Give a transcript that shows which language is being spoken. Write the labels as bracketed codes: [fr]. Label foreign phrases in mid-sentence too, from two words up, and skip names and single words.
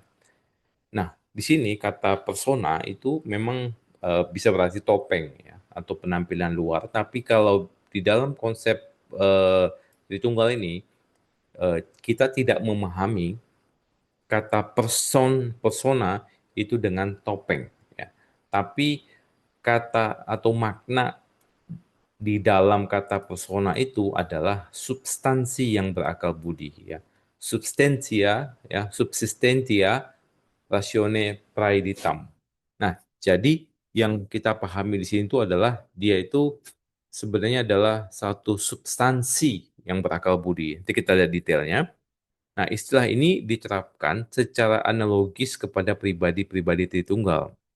[id] Nah, di sini kata persona itu memang bisa berarti topeng ya atau penampilan luar, tapi kalau di dalam konsep eh, Tritunggal ini kita tidak memahami kata persona itu dengan topeng ya. Tapi kata atau makna di dalam kata persona itu adalah substansi yang berakal budi ya. [la] Substantia ya, subsistentia ratione praeditam. [id] Nah, jadi yang kita pahami di sini itu adalah dia itu sebenarnya adalah satu substansi yang berakal budi. Nanti kita lihat detailnya. Nah, istilah ini diterapkan secara analogis kepada pribadi-pribadi Tritunggal.